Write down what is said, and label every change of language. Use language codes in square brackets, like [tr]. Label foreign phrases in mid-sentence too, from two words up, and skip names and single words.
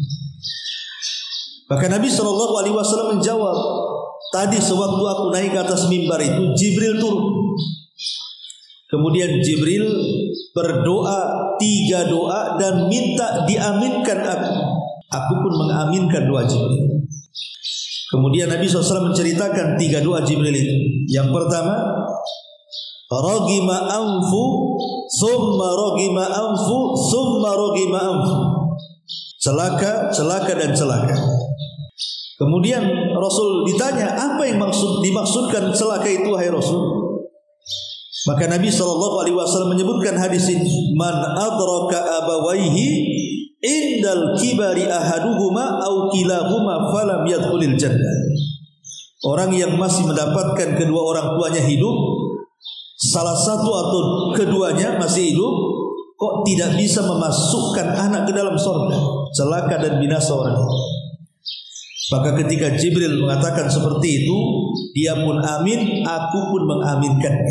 [id] Maka Nabi SAW menjawab, tadi sewaktu aku naik ke atas mimbar itu Jibril turun. Kemudian Jibril berdoa 3 doa dan minta diaminkan aku. Aku pun mengaminkan doa Jibril. Kemudian Nabi SAW menceritakan 3 doa Jibril itu. Yang pertama, [ar] رغم أنفه ثم رغم أنفه ثم رغم أنفه. [id] Celaka, celaka dan celaka. Kemudian Rasul ditanya, apa yang dimaksudkan celaka itu wahai Rasul? Maka Nabi SAW menyebutkan hadis ini, [ar] من أدرك أبويه عند الكبر أحدهما أو كليهما فلم يدخل الجنة. [id] Orang yang masih mendapatkan kedua orang tuanya hidup, salah satu atau keduanya masih hidup, kok tidak bisa memasukkan anak ke dalam surga. Celaka dan binasa orang itu. Maka ketika Jibril mengatakan seperti itu, dia pun amin, aku pun mengaminkannya.